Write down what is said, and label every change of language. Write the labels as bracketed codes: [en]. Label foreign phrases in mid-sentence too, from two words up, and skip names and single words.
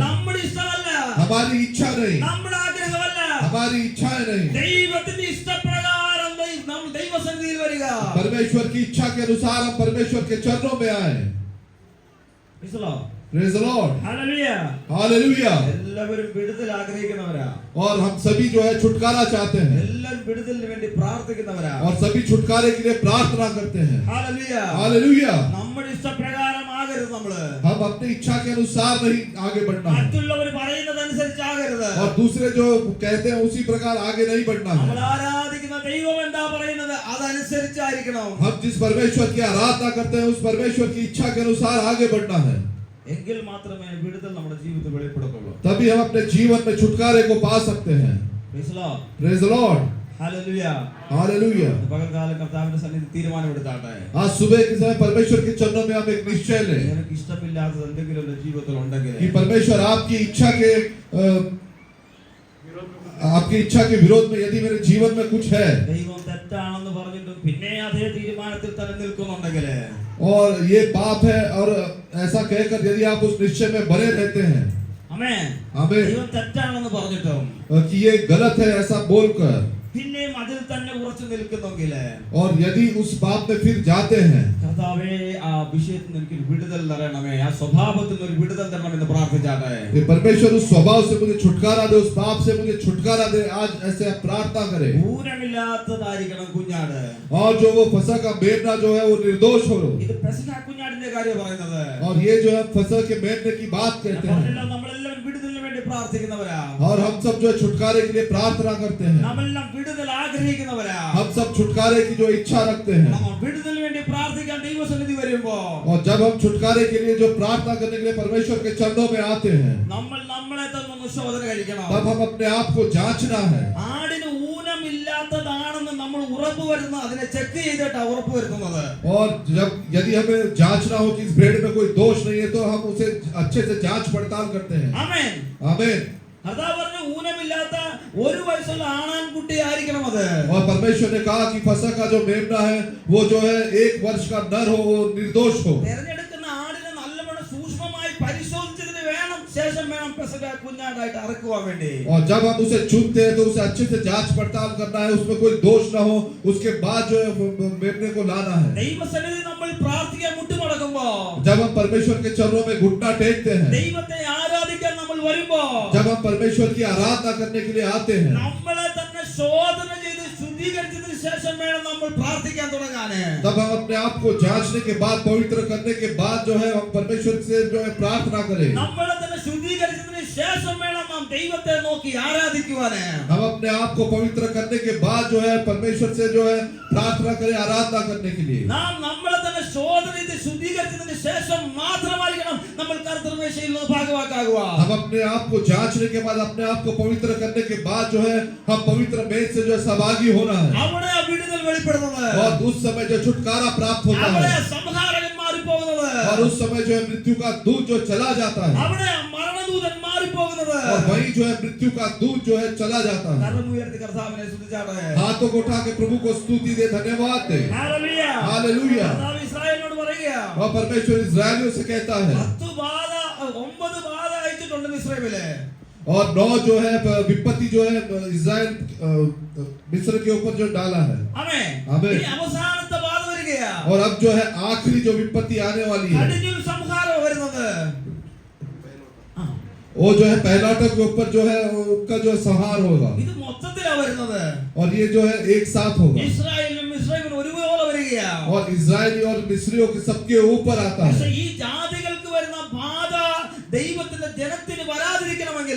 [ml] നമ്മുടെ ഇഷ്ടമല്ല, [hi] हमारी इच्छा नहीं, [ml] നമ്മുടെ ആഗ്രഹമല്ല, [hi] हमारी इच्छाएं नहीं, [ml] ദൈവത്തിന്റെ ഇഷ്ടപ്രകാരം നമ്മൾ ദൈവസന്നിധിയിൽ വരിക. [hi] परमेश्वर की इच्छा के अनुसार हम परमेश्वर के चरणों में आए. [en] Praise the Lord. Praise the Lord. Hallelujah. [hi] हालेलुया. [ml] എല്ലാവരും വിടുതൽ ആഗ്രഹിക്കുന്നവരാ. [hi] और हम सभी जो है छुटकारा चाहते हैं [ml] എല്ലാവരും വിടുതലിന് വേണ്ടി പ്രാർത്ഥിക്കുന്നവരാ. [hi] और सभी छुटकारे के लिए प्रार्थना करते हैं. [en] Hallelujah. [hi] हालेलुया. [ml] നമ്മുടെ ഇഷ്ടപ്രകാരം ആകരുത് നമ്മള്. [hi] हम अपनी इच्छा के अनुसार नहीं आगे बढ़ना है [ml] മറ്റുള്ളവർ പറയുന്നതനുസരിച്ച് ആകരുത്. [hi] और दूसरे जो कहते हैं उसी प्रकार आगे नहीं बढ़ना [ml] നമ്മൾ [hi] है. [ml] ആരാധിക്കുന്ന ദൈവം എന്താ പറയുന്നത് അതനുസരിച്ചായിരിക്കണം. [hi] हम जिस परमेश्वर की आराधना करते हैं उस परमेश्वर की इच्छा के अनुसार आगे बढ़ना है. [ml] എങ്കിൽ മാത്രമേ വിടുതൽ നമ്മുടെ ജീവിതത്തിൽ വെളിപ്പെടുത്തുള്ളൂ. [hi] तभी हम अपने जीवन में छुटकारे को पा सकते हैं. [en] Praise the Lord. Praise the Lord. Hallelujah. [hi] हालेलुया. [ml] പകൽക്കാലം കർത്താവിന്റെ സന്നിധി തീരുമാനമെടുത്താട്ടെ. [hi] आज सुबह के समय परमेश्वर के चरणों में हम एक निश्चय लें [ml] നിനക്ക് ഇഷ്ടമില്ലാത്തത് എന്തെങ്കിലും എന്റെ ജീവിതത്തിൽ ഉണ്ടെങ്കിൽ [hi] कि परमेश्वर आपकी इच्छा के विरोध में यदि मेरे जीवन में कुछ है [ml] ദൈവം തെറ്റാണെന്ന് പറഞ്ഞിട്ടും പിന്നെ അതേ തീരുമാനത്തിൽ തന്നെ നിൽക്കുന്നുണ്ടെങ്കിൽ [hi] और ये पाप है और ऐसा कहकर यदि आप उस निश्चय में बने रहते हैं [ml] ആമേൻ. [hi] आमीन [ml] ദൈവം തെറ്റാണെന്ന് പറഞ്ഞിട്ടും [hi] कि ये गलत है ऐसा बोलकर [ml] പിന്നെയും അതിൽ തന്നെ ഉറച്ചു നിൽക്കുന്നെങ്കിൽ [hi] और यदि उस पाप में फिर जाते हैं [ml] കർത്താവേ ആ വിഷയത്തിൽ നിന്ന് എനിക്കൊരു വിടുതൽ തരണമേ, ആ സ്വഭാവത്തിൽ നിന്ന് ഒരു വിടുതൽ തരണമെന്ന് പ്രാർത്ഥിച്ചാട്ടെ. [hi] कि परमेश्वर उस स्वभाव से मुझे छुटकारा दे, उस पाप से मुझे छुटकारा दे. आज ऐसे आप प्रार्थना करें [ml] ഊനമില്ലാത്തതായിരിക്കണം കുഞ്ഞാട്. [hi] और जो वो फसह का मेमना जो है वो निर्दोष हो. [ml] ഇത് പെസഹ കുഞ്ഞാടിന്റെ കാര്യം പറയുന്നത്. [hi] और ये जो है फसह के मेमने की बात कहते हैं [ml] നമ്മളെല്ലാവരും വിടുതലിന് വേണ്ടി പ്രാർത്ഥിക്കുന്നവരാ. [hi] और हम सब जो है छुटकारे के लिए प्रार्थना करते हैं. [ml] നമ്മളെല്ലാം വിടുതൽ ആഗ്രഹിക്കുന്നവരാ. [hi] हम सब छुटकारे की जो इच्छा रखते हैं. [ml] നമ്മൾ വിടുതലിന് വേണ്ടി പ്രാർത്ഥിക്കാൻ ദൈവസന്നിധി വരുമ്പോ [hi] और जब हम छुटकारे के लिए जो प्रार्थना करने के लिए परमेश्वर के चरणों में आते हैं, [ml] നമ്മൾ നമ്മളെ തന്നെ ഒന്ന് ശോധന കഴിക്കണം. [hi] तब हम अपने आप को जांचना है. [ml] ആടിന് ഊനമില്ലാത്തതാണെന്ന് നമ്മൾ ഉറപ്പ് വരുന്ന അതിനെ ചെക്ക് ചെയ്തിട്ടാ ഉറപ്പ് വരുത്തുന്നത്. [hi] और जब यदि हमें जांचना हो कि इस भेड़ में कोई दोष नहीं है, तो हम उसे अच्छे से जांच पड़ताल करते हैं. [ml] ആമേൻ. [hi] आमीन. [ml] കർത്താവ് പറഞ്ഞു ഊനമില്ലാത്ത ഒരു വയസ്സുള്ള ആണാൻകുട്ടി ആയിരിക്കണം അത്. [hi] और परमेश्वर ने कहा कि फसह का जो मेमना है वो जो है 1 वर्ष का नर हो, वो निर्दोष हो. [ml] തെരഞ്ഞെടുക്കുന്ന ആടിനെ നല്ലവണ്ണം സൂക്ഷ്മമായി പരിശോധിച്ചതിന് വേണം ശേഷം വേണം പെസഹ കുഞ്ഞാടായിട്ട് അറക്കുവാൻ വേണ്ടി. [hi] और जब हम उसे चुनते हैं तो उसे अच्छे से जांच पड़ताल करना है, उसमें कोई दोष ना हो, उसके बाद जो है मेमने को लाना है. [ml] ദൈവസന്നിധി നമ്മൾ പ്രാർത്ഥിക്കാൻ മുട്ടുമടക്കുമ്പോ, [hi] जब हम परमेश्वर के चरणों में घुटना टेकते हैं, [ml] ദൈവത്തെ ആരാധിക്കാൻ നമ്മൾ വരുമ്പോ, [hi] जब हम परमेश्वर की आराधना करने के लिए आते हैं, [ml] നമ്മളെ തന്നെ ശോധന ചെയ്ത് ശുദ്ധീകരിച്ചതിന് ശേഷം വേണം നമ്മൾ പ്രാർത്ഥിക്കാൻ തുടങ്ങാന്. [hi] तब हम अपने आप को जांचने के बाद, पवित्र करने के बाद जो है हम परमेश्वर से जो है प्रार्थना करें. [ml] നമ്മളെ തന്നെ ശുദ്ധീകരിച്ചതിന് ശേഷം വേണം നാം ദൈവത്തെ നോക്കി ആരാധിക്കുവാന്. [hi] हम अपने आप को पवित्र करने के बाद जो है परमेश्वर से जो है प्रार्थना करें, आराधना करने के लिए. [ml] നാം നമ്മളെ തന്നെ ശോധന ചെയ്ത് ശുദ്ധീകരിച്ചതിന് ശേഷം മാത്രമായിരിക്കണം നമ്മൾ കർത്തൃമേശയിൽ നിന്ന് ഭാഗവാക്കാകുക. [hi] हम अपने आप को जांचने के बाद, अपने आप को पवित्र करने के बाद जो है हम पवित्र मेज से जो है सहभागी होना है. [ml] അവിടെ ആ വിടുതൽ വെളിപ്പെടുന്നത്, [hi] और उस समय जो छुटकारा प्राप्त होता [ml] അവിടെ [hi] है, [ml] സംഹാരകൻ മാറിപ്പോകുന്നത്, [hi] और उस समय जो है मृत्यु का दूत जो चला जाता है, [ml] അവിടെ മരണദൂതൻ മാറിപ്പോകുന്നത്. [hi] और वही जो है मृत्यु का दूत जो है चला जाता है. [ml] കരമുയർത്തി കർത്താവിനെ സ്തുതിച്ചാട്ടെ. [hi] हाथों को उठा के प्रभु को स्तुति दे, धन्यवाद दे. [ml] ഹല്ലേലൂയ. [hi] हालेलुया. [ml] കർത്താവ് ഇസ്രായേലിനോട് പറയുക, [hi] और परमेश्वर इस्राएलियों से कहता है, [ml] 9 ബാധ അയച്ചിട്ടുണ്ട് ഇസ്രായേലിലെ. [hi] और 9 जो है विपत्ति जो है इस्राएल मिस्र के ऊपर जो डाला है. [ml] ആമേൻ. ആമേൻ. ഇനി അവസാനത്തെ ബാധ വരികയാ. [hi] और अब जो है आखिरी जो विपत्ति आने वाली है, [ml] കടിഞ്ഞൂൽ സംഹാരം വരുന്നത്. [hi] वो जो है पहलाटक के ऊपर जो है उनका जो संहार होगा. [ml] ഇത് മൊത്തത്തിലാ വരുന്നത്. [hi] और ये जो है एक साथ होगा. [ml] ഇസ്രായേലും മിസ്രൈമും ഒരുപോലെ വരികയാ. [hi] और इजरायली और मिस्रियों के सबके ऊपर आता [ml] പക്ഷേ [hi] है. [ml] ഈ ജാതികൾക്ക് വരുന്ന ബാധ ദൈവത്തിന്റെ ജനത്തിന് വരാതിരിക്കണമെങ്കിൽ,